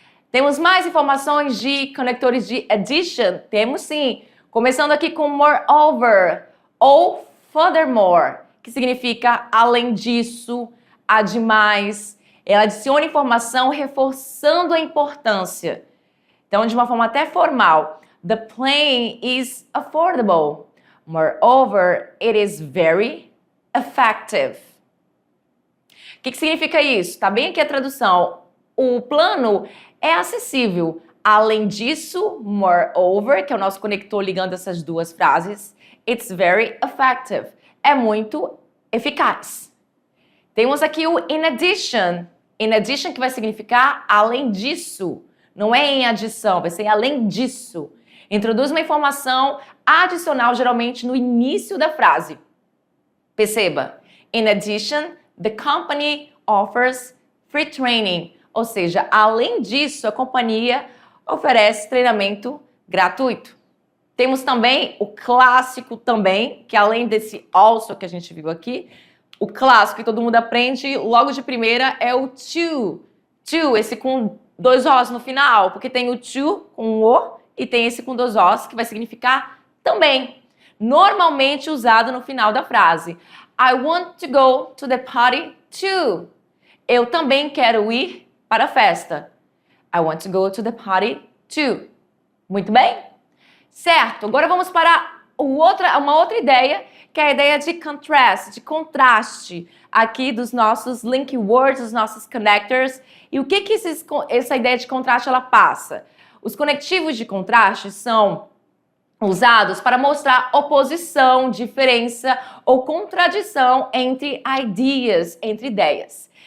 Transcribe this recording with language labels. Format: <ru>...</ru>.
<pt>Temos mais informações de conectores de addition? Temos sim. Começando aqui com moreover ou furthermore, que significa além disso, ademais. Ela adiciona informação reforçando a importância. Então, de uma forma até formal.</pt> <en>The plane is affordable. Moreover, it is very effective.</en> <pt>O que significa isso? Tá bem aqui a tradução. O plano é acessível. Além disso, moreover, que é o nosso conector ligando essas duas frases,</pt> <en>it's very effective.</en> <pt>É muito eficaz. Temos aqui o in addition. In addition que vai significar além disso. Não é em adição, vai ser além disso. Introduz uma informação adicional, geralmente no início da frase. Perceba.</pt> <en>In addition, the company offers free training.</en> <pt>Ou seja, além disso, a companhia oferece treinamento gratuito. Temos também o clássico também, que além desse also que a gente viu aqui, o clássico que todo mundo aprende logo de primeira é o to. To, esse com dois Os no final, porque tem o to com o e tem esse com dois Os que vai significar também. Normalmente usado no final da frase.</pt> <en>I want to go to the party too.</en> <pt>Eu também quero ir para a festa.</pt> <en>I want to go to the party too.</en> <pt>Muito bem? Certo, agora vamos para uma outra ideia, que é a ideia de contrast, de contraste, aqui dos nossos link words, dos nossos connectors. E o que essa ideia de contraste ela passa? Os conectivos de contraste são usados para mostrar oposição, diferença ou contradição entre ideas, entre ideias.</pt>